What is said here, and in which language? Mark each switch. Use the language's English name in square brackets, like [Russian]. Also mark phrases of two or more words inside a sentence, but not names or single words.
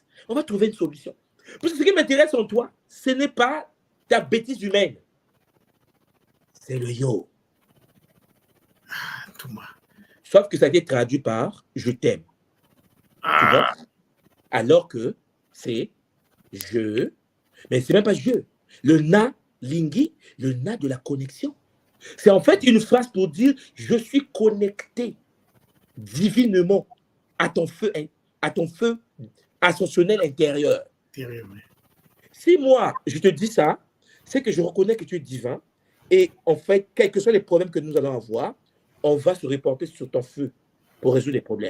[French] On va trouver une solution. Parce que ce qui m'intéresse en toi, ce n'est pas ta bêtise humaine. C'est le yo. Ah, tout moi. Sauf que ça a été traduit par « je t'aime ». Tu vois? Alors que c'est « je », mais ce n'est même pas « je ». Le « na », lingi, le « na » de la connexion. C'est en fait une phrase pour dire « je suis connecté divinement à ton feu ascensionnel intérieur ». Si moi, je te dis ça, c'est que je reconnais que tu es divin et en fait, quels que soient les problèmes que nous allons avoir, on va se reporter sur ton feu pour résoudre les problèmes.